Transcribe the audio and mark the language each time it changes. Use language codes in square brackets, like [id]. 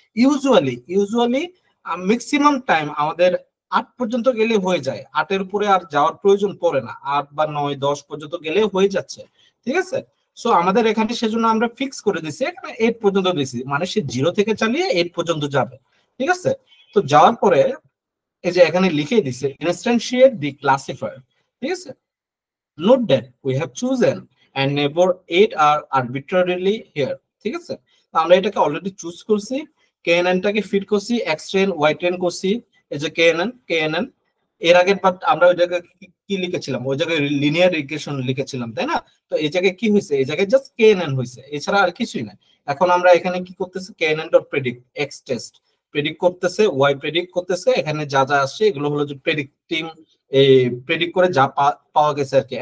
[bn] Usually maximum time আমাদের 8 পর্যন্ত গেলে হয়ে যায়, 8-এর উপরে আর যাওয়ার প্রয়োজন পড়ে না, 8 বা 9, 10 পর্যন্ত গেলে হয়ে যাচ্ছে, ঠিক আছে? সো আমাদের এখানে সেজন্য আমরা ফিক্স করে দিছি এখানে 8 পর্যন্ত দিছি, মানে সে 0 থেকে চালিয়ে 8 পর্যন্ত যাবে, ঠিক আছে? তো যাওয়ার পরে এই যে এখানে লিখে দিছে [en] instantiate the classifier, [bn] ঠিক আছে? [en] Note that we have chosen and neighbor 8 are arbitrarily here, [bn] ঠিক আছে? তো আমরা এটাকে অলরেডি চুজ করছি, knn টাকে ফিট করছি, xtrain ytrain করছি, এই যে knn এর আগে বাট আমরা ওই জায়গায় কি লিখেছিলাম, ওই জায়গায় লিনিয়ার রিগ্রেশন লিখেছিলাম, তাই না? তো এই জায়গায় কি হয়েছে, এই জায়গায় জাস্ট knn হয়েছে, এছাড়া আর কিছুই না। এখন আমরা এখানে কি করতেছি, knn.predict x test প্রেডিক্ট করতেছে, y প্রেডিক্ট করতেছে, এখানে যা যা আসছে এগুলো হলো যে প্রেডিক্টিং, এই প্রেডিক্ট করে যা পাওয়া গেছে আর কি।